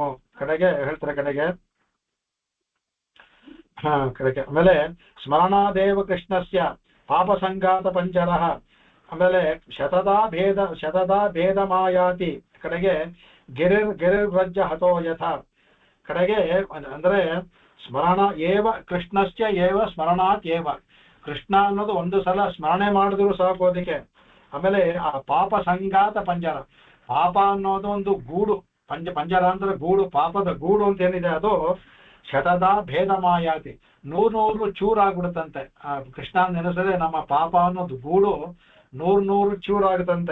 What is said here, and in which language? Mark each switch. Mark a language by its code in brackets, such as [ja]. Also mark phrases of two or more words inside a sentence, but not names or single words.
[kn] ಕಡೆಗೆ ಹೇಳ್ತಾರೆ ಕಡೆಗೆ ಕಡೆಗೆ ಆಮೇಲೆ [sa] ಸ್ಮರಣಾದೇವ ಕೃಷ್ಣಸ್ಯ ಪಾಪ ಸಂಘಾತ ಪಂಚರ. ಆಮೇಲೆ ಶತದಾ ಭೇದ ಮಾಯಾತಿ. ಕಡೆಗೆ ಗಿರಿರ್ವ್ರಜ ಹತೋ ಯಥ. [kn] ಕಡೆಗೆ ಅಂದ್ರೆ [sa] ಸ್ಮರಣ ಏವ ಕೃಷ್ಣಸ್ಯ ಏವ ಸ್ಮರಣಾತ್ ಏವ. [kn] ಕೃಷ್ಣ ಅನ್ನೋದು ಒಂದು ಸಲ ಸ್ಮರಣೆ ಮಾಡಿದ್ರು ಸಾಕೋದಕ್ಕೆ. ಆಮೇಲೆ ಆ [sa] ಪಾಪ ಸಂಘಾತ ಪಂಜರ, [kn] ಪಾಪ ಅನ್ನೋದು ಒಂದು ಗೂಡು, ಪಂಜರ ಅಂದ್ರೆ ಗೂಡು, ಪಾಪದ ಗೂಡು ಅಂತ ಏನಿದೆ ಅದು [sa] ಶತದಾ ಭೇದ ಮಾಯಾತಿ, [kn] 100 ಚೂರಾಗ್ಬಿಡುತ್ತಂತೆ. ಆ ಕೃಷ್ಣ ನೆನೆಸದೆ ನಮ್ಮ ಪಾಪ ಅನ್ನೋದು ಗೂಡು 100 ಚೂರಾಗುತ್ತಂತೆ.